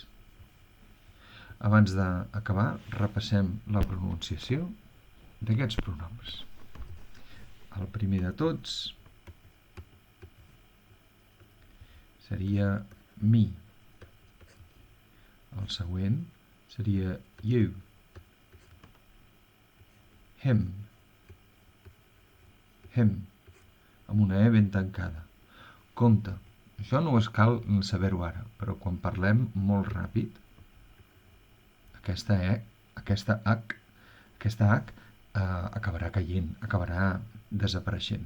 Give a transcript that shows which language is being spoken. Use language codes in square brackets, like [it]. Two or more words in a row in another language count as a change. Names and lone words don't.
[ca] Abans d'acabar, repassem la pronunciació d'aquests pronoms. El primer de tots seria me. El següent seria you. [en] Him. Him. [ca] Amb una E ben tancada. Compte, això no es cal saber-ho ara, però quan parlem molt ràpid, aquesta H acabarà caient, acabarà desapareixent.